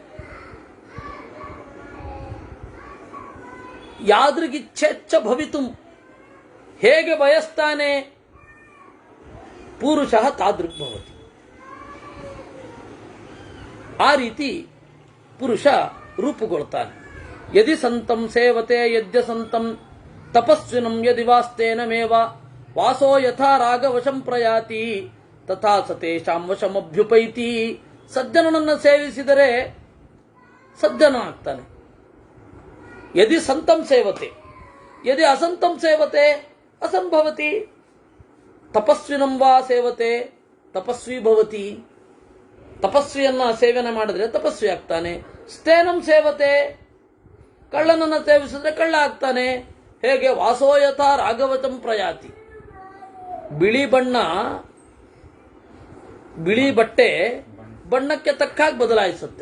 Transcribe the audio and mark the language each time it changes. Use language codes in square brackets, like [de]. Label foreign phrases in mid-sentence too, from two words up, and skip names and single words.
[sa] ಯಾದೃಗಿಚ್ಛೇಚ್ಛ ಭವಿತುಂ, [kn] ಹೇಗೆ ಬಯಸ್ತಾನೆ, [sa] ಪುರುಷಃ ತಾದೃಗ್ಭವತಿ, [kn] ಆ ರೀತಿ ಪುರುಷ ರೂಪುಗೊಳ್ತಾನೆ. [sa] ಯದಿ ಸಂತಂ ಸೇವತೆ ಯದ್ಯ ಸಂತಂ ತಪಸ್ವಿನಂ ಯದಿ ವಾಸ್ತೇನಮೇವ ವಾಸೋ ಯಥಾ ರಾಗವಶಂ ಪ್ರಯಾತಿ ತಥಾ ಸತೇಷಾಂ ವಶಮಭ್ಯುಪೈತಿ. [kn] ಸಜ್ಜನನನ್ನು ಸೇವಿಸಿದರೆ ಸಜ್ಜನ ಆಗ್ತಾನೆ. [sa] ಯದಿ ಸಂತಂ ಸೇವತೆ ಯದಿ ಅಸಂತಂ ಸೇವತೆ ಅಸಂಭವತಿ. ತಪಸ್ವಿನಂ ವಾ ಸೇವತೆ ತಪಸ್ವಿ ಭವತಿ. [kn] ತಪಸ್ವಿಯನ್ನ ಸೇವನೆ ಮಾಡಿದ್ರೆ ತಪಸ್ವಿ ಆಗ್ತಾನೆ. [sa] ಸ್ಥೇನಂ ಸೇವತೆ, [kn] ಕಳ್ಳನನ್ನ ಸೇವಿಸಿದ್ರೆ ಕಳ್ಳ ಆಗ್ತಾನೆ. ಹೇಗೆ? [sa] ವಾಸೋ ಯಥಾ ರಾಘವಚಂ ಪ್ರಯಾತಿ. [kn] ಬಿಳಿ ಬಣ್ಣ, ಬಿಳಿ ಬಟ್ಟೆ ಬಣ್ಣಕ್ಕೆ ತಕ್ಕಾಗಿ ಬದಲಾಯಿಸುತ್ತೆ.